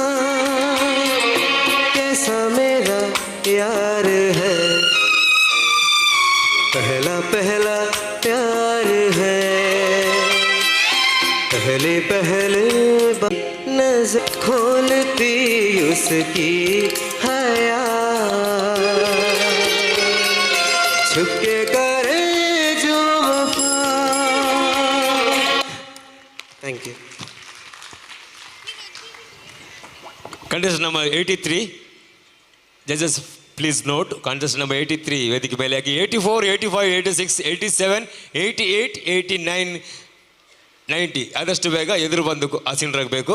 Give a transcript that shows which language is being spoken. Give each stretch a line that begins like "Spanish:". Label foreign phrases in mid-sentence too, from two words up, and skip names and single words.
Hindi: कैसा मेरा यार है, पहला पहला प्यार है, पहले पहले नजर खोलती उसकी हया, छुपके करे जो वफा.
English: Thank you. Contest number 83 judges please note. contest number
Kannada: 83 ವೇದಿಕೆ ಮೇಲೆ ಆಗಿ 84 85 86 87 88 89 90 ಆದಷ್ಟು ಬೇಗ ಎದುರು ಬಂದು ಆಸೀನರಾಗಬೇಕು.